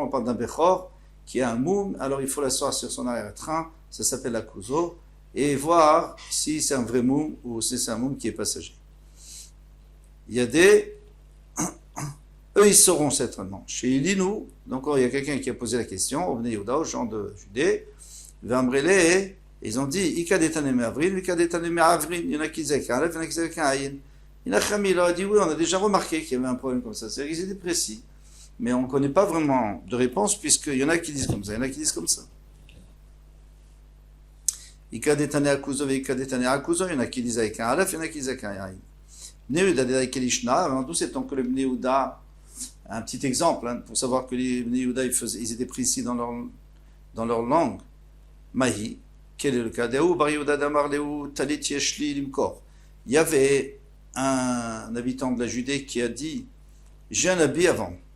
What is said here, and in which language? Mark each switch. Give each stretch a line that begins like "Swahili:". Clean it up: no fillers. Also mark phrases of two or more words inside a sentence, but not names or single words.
French: On parle d'un Bechor qui a un moum, alors il faut l'asseoir sur son arrière-train, ça s'appelle Akuzo, et voir si c'est un vrai moum ou si c'est un moum qui est passager. Il y a eux ils sauront certainement. Chez Ilinou, donc il y a quelqu'un qui a posé la question, au Bnei Yehuda, aux gens de Judée, Vambrele, ils ont dit,
Aramaic: איכא דתני מעברין, איכא דתני מעברין,
French: il y en a qui disaient qu'un Aleph, il y en a qui disaient qu'un Ayin. Il y en a Chami, il a dit, oui, on a déjà remarqué qu'il y avait un problème comme ça, c'est-à-dire qu'ils étaient précis. Mais on ne connaît pas vraiment de réponse, puisqu'il y en a qui disent comme ça, il y en a qui disent comme ça.
Aramaic: איכא דתני אכוזו, איכא דתני אכוזו,
French: il y en a qui disent avec un Aleph, il y en a qui disent avec un Ayin. D'où c'est que le Bnei Yehuda, un petit exemple, pour savoir que les Bnei Yehuda, ils étaient précis dans leur langue. Mahi, quel est le cas? Il y avait un habitant de la Judée qui a dit, j'ai un habit avant.